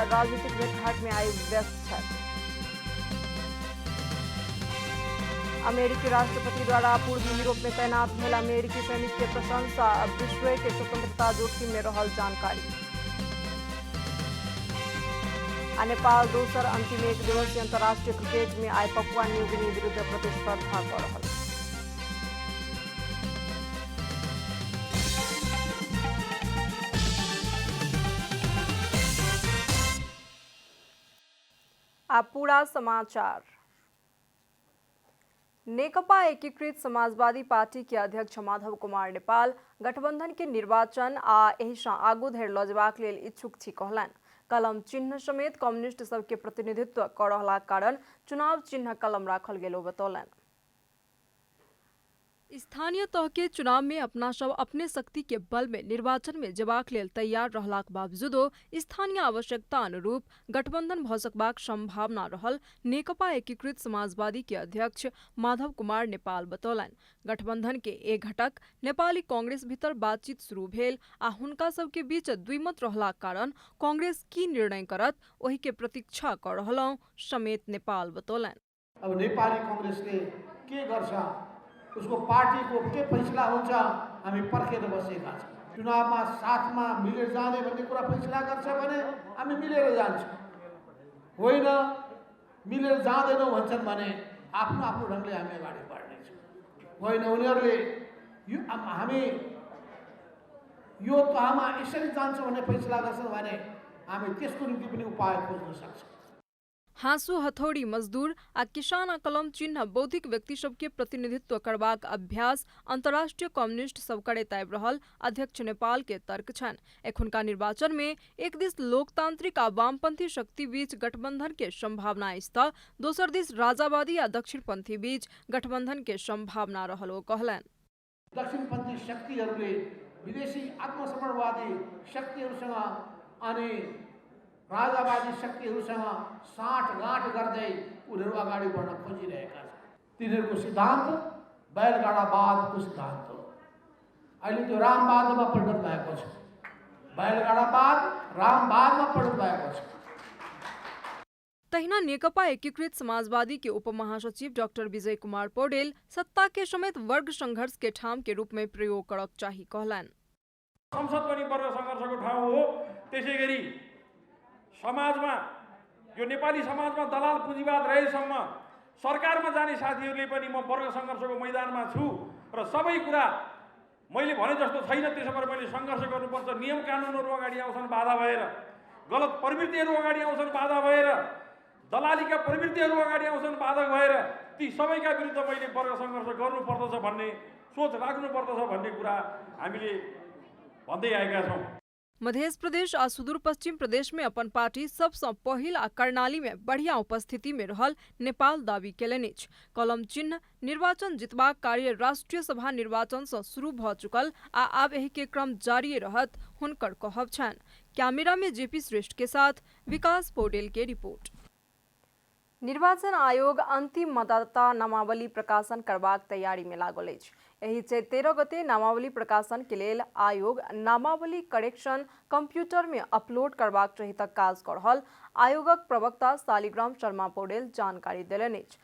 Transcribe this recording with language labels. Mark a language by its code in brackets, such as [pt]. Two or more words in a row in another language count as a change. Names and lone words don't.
[mai] राजनीतिक भेंटघाट में आई व्यस्त छथि। अमेरिकी राष्ट्रपति द्वारा पूर्वी यूरोप में तैनात भेल अमेरिकी सैनिक के प्रशंसा। विश्व के स्वतंत्रता जोखिम में रहल जानकारी। नेपाल दोसर अंतिम एक दिवसीय अंतर्राष्ट्रीय क्रिकेट में आई पपुआ न्यू गिनी विरुद्ध प्रतिस्पर्धा कर रहल। अब पूरा समाचार। नेकपा एकीकृत समाजवादी पार्टी के अध्यक्ष माधव कुमार नेपाल गठबंधन के निर्वाचन आ एहिसँ आगू धरि लऽ जेबाक लेल इच्छुक छी कहलनि। कलम चिन्ह समेत कम्युनिस्ट सबके प्रतिनिधित्व कर रहला कारण चुनाव चिन्ह कलम राखल गेलो बतौलनि। स्थानीय तह के चुनाव में अपना सब अपने शक्ति के बल में निर्वाचन में जेबाक लेल तैयार रहलाक बावजूदो स्थानीय आवश्यकता अनुरूप गठबंधन भऽ सकबाक संभावना रहल नेकपा एकीकृत समाजवादी के अध्यक्ष माधव कुमार नेपाल बतौलनि। गठबंधन के एक घटक नेपाली कांग्रेस भीतर बातचीत शुरू भेल आ हुनका सब के बीच द्विमत रहलाक कारण कांग्रेस की निर्णय करत ओहि के प्रतीक्षा कर रहलौं समेत नेपाल बतौलनि। [ne] अब नेपाली कांग्रेसले के गर्छ उसको पार्टी को के फैसला हुन्छ हामी पर्खेर बसेका छौँ। चुनावमा साथमा मिलेर जाने भन्ने कुरा फैसला गर्छ भने हामी मिलेर जान्छौँ। होइन मिलेर जाँदैनौँ भन्छन् भने आफ्नो आफ्नो ढङ्गले हामी अगाडि बढ्नेछौँ। होइन उनीहरूले हामी यो तहमा यसरी जान्छौँ भन्ने फैसला गर्छन् भने हामी त्यसको निम्ति पनि उपाय खोज्न सक्छौँ। [mai] हाँसू हथौड़ी मजदूर आ किसान आ कलम चिन्ह बौद्धिक व्यक्ति सबके प्रतिनिधित्व करबाक अभ्यास अंतर्राष्ट्रीय कम्युनिस्ट सब करैत आबि रहल अध्यक्ष नेपाल के तर्क छनि। एखुनका निर्वाचन में एक दिस लोकतांत्रिक आ वामपंथी शक्ति बीच गठबंधन के संभावना अछि तऽ दोसर दिस राजावादी आ दक्षिणपंथी बीच गठबंधन के संभावना रहल ओ कहलनि। [ne] दक्षिणपन्थी शक्तिहरूले विदेशी आत्मसमर्पणवादी शक्तिहरूसँग अनि राजावादी शक्तिहरूसँग साँठगाँठ गर्दै उनीहरू अगाडि बढ्न खोजिरहेका छन्। तिनीहरूको सिद्धान्त बैलगाडावादको सिद्धान्त हो। अहिले त्यो रामवादमा परिणत भएको छ। बैलगाडावाद रामवादमा परिणत भएको छ। [mai] तहिना नेकपा एकीकृत समाजवादी के उप महासचिव डॉक्टर विजय कुमार पौडेल सत्ता के समेत वर्ग संघर्ष के ठाम के रूप में प्रयोग करक चाही कहलनि। [ne] संसद पनि वर्ग संघर्षको ठाउँ हो। त्यसैगरी समाजमा यो नेपाली समाजमा दलाल पुँजीवाद रहेसम्म सरकारमा जाने साथीहरूले पनि म वर्ग संघर्षको मैदानमा छु र सबै कुरा मैले भने जस्तो छैन। त्यसो भएर मैले सङ्घर्ष गर्नुपर्छ। नियम कानुनहरू अगाडि आउँछन् बाधा भएर, गलत प्रवृत्तिहरू अगाडि आउँछन् बाधा भएर, दलालीका प्रवृत्तिहरू अगाडि आउँछन् बाधा भएर, ती सबैका विरुद्ध मैले वर्ग सङ्घर्ष गर्नुपर्दछ भन्ने सोच राख्नुपर्दछ भन्ने कुरा हामीले भन्दै आएका छौँ। [mai] मध्य प्रदेश आ सुदूर पश्चिम प्रदेश में अपन पार्टी सबसे पहिल आ कर्णाली में बढ़िया उपस्थिति में रहल नेपाल दावी केलनि अछि। कलम चिन्ह निर्वाचन जितबाक कार्य राष्ट्रीय सभा निर्वाचन से शुरू भ चुकल आ आब एहि के क्रम जारी रहत हुनकर कहब छनि। कैमरा में जेपी श्रेष्ठ के साथ विकास पौडेल के रिपोर्ट। निर्वाचन आयोग अंतिम मतदाता नामावली प्रकाशन करबाक तैयारी में लागल अछि। एहि 13 गते नामावली प्रकाशन के लेल आयोग नामावली करेक्शन कंप्यूटर में अपलोड करबाक रहितक काज कऽ रहल आयोगक प्रवक्ता शालिग्राम शर्मा पौडेल जानकारी देलनि अछि।